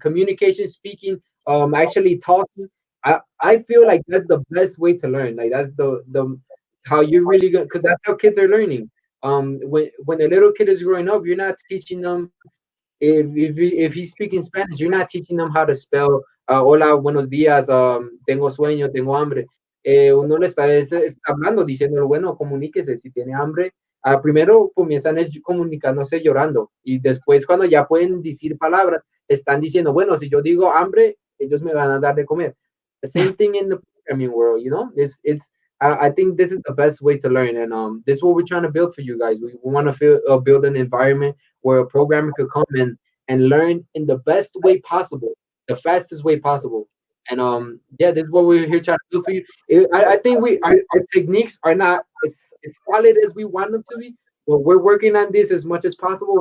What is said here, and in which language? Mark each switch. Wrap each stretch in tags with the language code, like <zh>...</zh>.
<en>Communication, speaking, actually talking. I feel like that's the best way to learn. Like that's the how you're really good, because that's how kids are learning. When a little kid is growing up, you're not teaching them if he's speaking Spanish, you're not teaching them how to spell</en> <es>hola, buenos días, tengo sueño, tengo hambre. Uno le está hablando, diciendo, bueno, comuníquese si tiene hambre. Primero comienzan comunicándose llorando y después cuando ya pueden decir palabras, están diciendo, bueno, si yo digo hambre, ellos me van a dar de comer.</es> <en>The same thing in the programming world, you know? I think this is the best way to learn, and this is what we're trying to build for you guys. We want to build an environment where a programmer could come in and learn in the best way possible, the fastest way possible. And yeah, this is what we're here trying to do for you. I think our techniques are not as solid as we want them to be, but we're working on this as much as possible.</en>